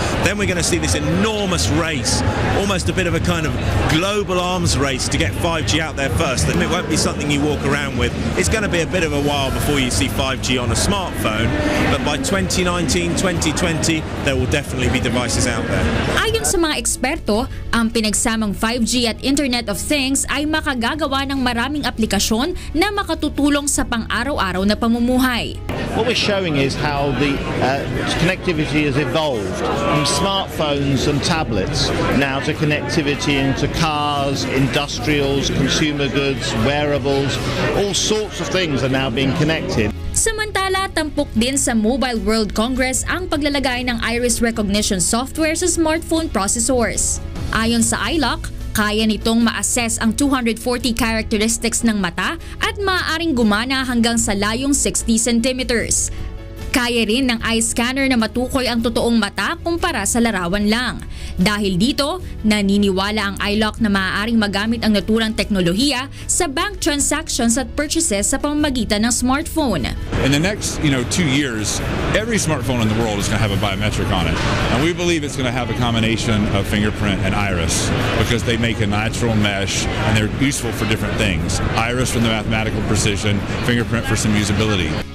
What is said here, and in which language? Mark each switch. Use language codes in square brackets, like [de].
[en] Then we're going to see this enormous race, almost a bit of a kind of global arms race to get 5G out there first. And it won't be something you walk around with. It's going to be a bit of a while before you see 5G on a smartphone. But by 2019, 2020, there will definitely be devices out there. [tl] Ayon sa mga eksperto, ang pinagsamang 5G at Internet of Things ay makagagawa ng maraming aplikasyon na makatutulong sa pang-araw-araw na pamumuhay. [en] What we're showing is how the connectivity has evolved from smartphones and tablets now to connectivity into cars, industrials, consumer goods, wearables. All sorts of things are now being connected. [tl] Samantala, tampok din sa Mobile World Congress ang paglalagay ng iris recognition software sa smartphone processors. Ayon sa iLock, kaya nitong ma-assess ang 240 characteristics ng mata at maaaring gumana hanggang sa layong 60 centimeters. Kaya rin ng eye scanner na matukoy ang totoong mata kumpara sa larawan lang. Dahil dito, naniniwala ang iLock na maaaring magamit ang naturang teknolohiya sa bank transactions at purchases sa pamamagitan ng smartphone. [en] In the next, 2 years, every smartphone in the world is going to have a biometric on it. And we believe it's going to have a combination of fingerprint and iris because they make a natural mesh and they're useful for different things. Iris for the mathematical precision, fingerprint for some usability.